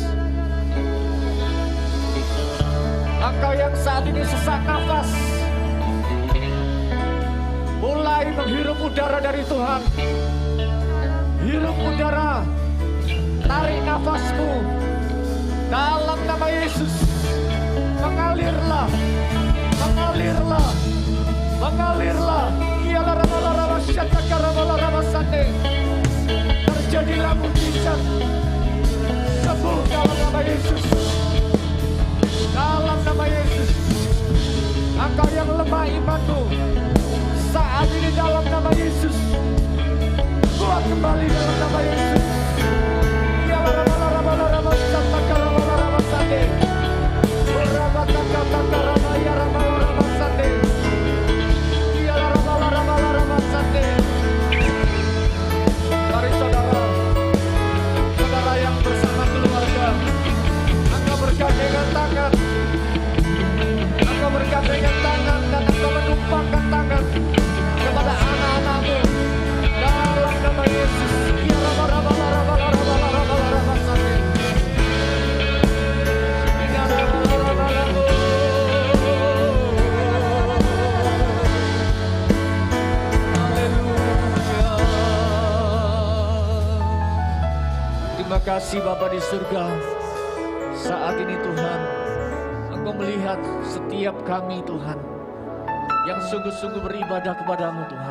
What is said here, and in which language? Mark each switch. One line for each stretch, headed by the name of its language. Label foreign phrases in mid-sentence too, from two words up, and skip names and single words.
Indonesian: Engkau yang saat ini sesak nafas, mulai menghirup udara dari Tuhan. Hirup udara, tarik nafasmu. Dalam nama Yesus, mengalirlah, mengalirlah, mengalirlah. Ialah rama-rama syataka rama-rama sande. Terjadilah mujizat, sembuh dalam nama Yesus. Dalam nama Yesus, Engkau yang lemah imanmu, saat ini dalam nama Yesus, kuat kembali dalam nama Yesus. Ya rama-rama syataka rama-rama sande. Rama-kata-kata rama-ya rama-rama sande. Ya rama-rama sande. Mari saudara, saudara yang bersama keluarga, Engkau bergandengan tangan, Engkau bergandengan tangan, dan Engkau menumpahkan tangan kepada anak-anakmu dalam nama Yesus. Ya rama-rama sande. Ya rama-rama. Haleluya. Terima kasih Bapa di surga. Saat ini Tuhan, Engkau melihat setiap kami Tuhan, yang sungguh-sungguh beribadah kepadamu Tuhan.